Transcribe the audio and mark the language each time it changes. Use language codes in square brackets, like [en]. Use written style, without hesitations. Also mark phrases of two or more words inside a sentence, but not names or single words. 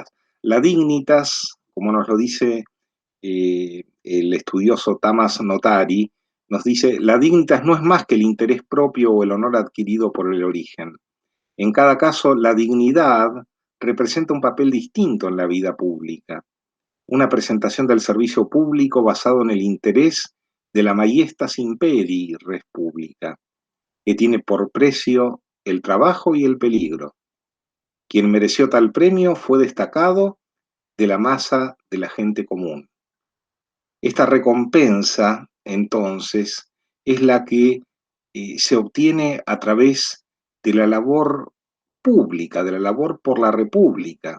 [es] La dignitas, como nos lo dice el estudioso Tamas Notari, nos dice, la dignitas no es más que el interés propio o el honor adquirido por el origen. En cada caso, la dignidad representa un papel distinto en la vida pública, una presentación del servicio público basado en el interés de la [la] maiestas imperii res publica, [es] que tiene por precio el trabajo y el peligro. Quien mereció tal premio fue destacado de la masa de la gente común. Esta recompensa, entonces, es la que se obtiene a través de la labor pública, de la labor por la república.